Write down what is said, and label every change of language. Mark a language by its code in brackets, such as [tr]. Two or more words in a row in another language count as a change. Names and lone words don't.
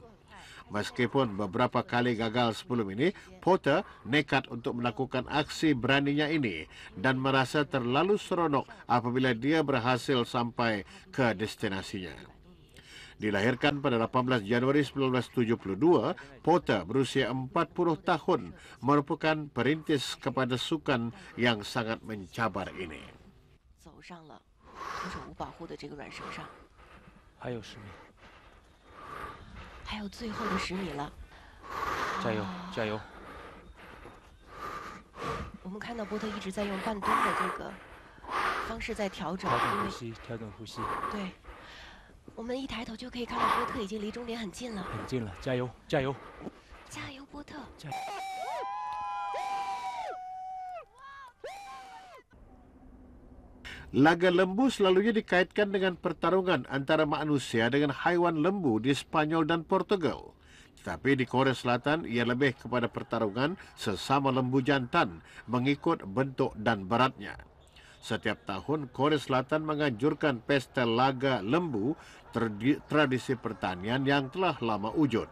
[ms] Meskipun beberapa kali gagal sebelum ini, Porter nekat untuk melakukan aksi beraninya ini dan merasa terlalu seronok apabila dia berhasil sampai ke destinasinya. Dilahirkan pada 18 Januari 1972, Porter berusia 40 tahun merupakan perintis kepada sukan yang sangat mencabar ini. [zh] 走上了徒手无保护的这个软绳上，还有10米，还有最后的10米了。加油，加油！我们看到波特一直在用半蹲的这个方式在调整，调整因为呼吸，调整呼吸，对，我们一抬头就可以看到波特已经离终点很近了。很近了，加油，加油！加油，波特！ [ms] Laga lembu selalunya dikaitkan dengan pertarungan antara manusia dengan haiwan lembu di Spanyol dan Portugal. Tetapi di Korea Selatan, ia lebih kepada pertarungan sesama lembu jantan mengikut bentuk dan beratnya. Setiap tahun, Korea Selatan menganjurkan pesta laga lembu, tradisi pertanian yang telah lama wujud.